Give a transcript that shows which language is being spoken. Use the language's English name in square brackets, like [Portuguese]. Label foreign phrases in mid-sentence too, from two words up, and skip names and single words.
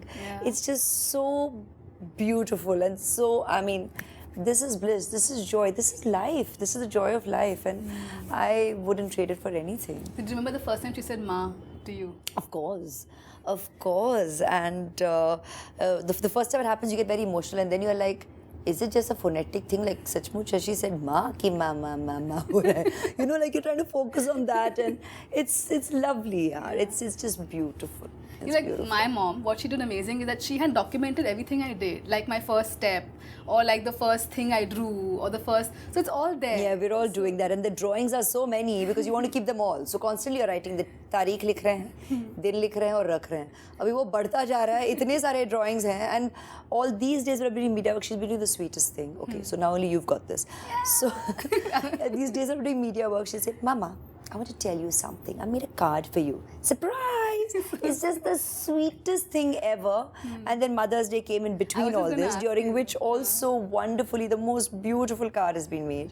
[English] It's just so beautiful, and so, I mean, this is bliss, this is joy, this is life, this is the joy of life, and I wouldn't trade it for anything. Did you remember the first time she said "Ma" to you? Of course. And the first time it happens, you get very emotional, and then you're like, is it just a phonetic thing? Like, sachmuch, she said, ma ki ma ma ma ma. You know, like you're trying to focus on that, and it's lovely, yaar. It's just beautiful. It's Like beautiful. my mom, what she did amazing is that she had documented everything I did, like my first step, or like the first thing I drew, or the first. So it's all there. Yeah, we're all doing that, and the drawings are so many because you want to keep them all. So constantly you're writing the [Hindi] तारीख लिख रहे हैं, दिन लिख रहे हैं और रख रहे हैं. अभी वो बढ़ता जा रहा है, इतने सारे drawings हैं, [English] and all these days when I've been in media work, she's been doing the sweetest thing. Okay, so now only you've got this. So these days I'm doing media work. She said, Mama, I want to tell you something. I made a card for you. Surprise! It's just the sweetest thing ever. And then Mother's Day came in between all this, during which also wonderfully the most beautiful card has been made.